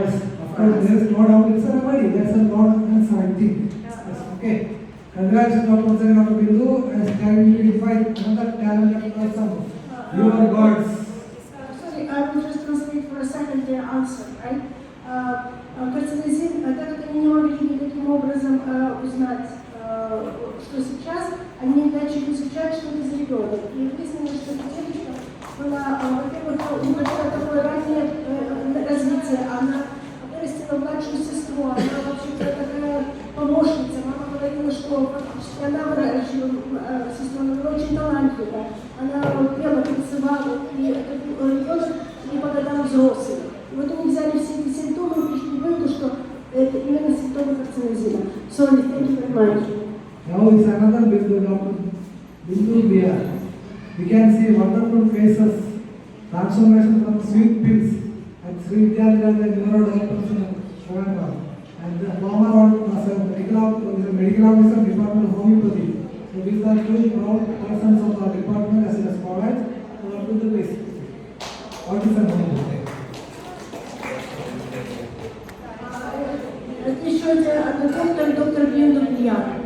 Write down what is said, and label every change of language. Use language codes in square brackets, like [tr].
[en] Yes, of course, there is no doubt it's a remedy. That's a lot of something. Yes, okay. Congratulations, Dr. Bindu, as having identified another talented person. You are gods. Sorry, I will just translate for a second their answer, right? [ru] Карцинозин, так как они не могли никаким образом узнать, что сейчас, они начали изучать, что это за ребенок. И выяснилось, что эта девочка была, во-первых, у нее было такое раннее развитие, она вырастила младшую сестру, она вообще-то такая помощница. Мама говорила, что фактически она выращивала сестру, она была очень талантливая. Она пела, танцевала, и это был ребенок не по годам взрослый. И вот они взяли все эти симптомы и пришли к выводу, что это именно симптомы карцинозина. [en] Sorry, thank you very much. Now it's another Bindu, Dr. Bindu here. We can see wonderful faces, transformation from sweet pills at Sri Vidyalaya, the neurodevelopers in Kovalam. And the former one was a medical officer, Department of Homeopathy. So these are two proud persons of our department as well as college who are to the base. Autism and Homoeopathy. [ru] Еще один доктор Бинду Пьян.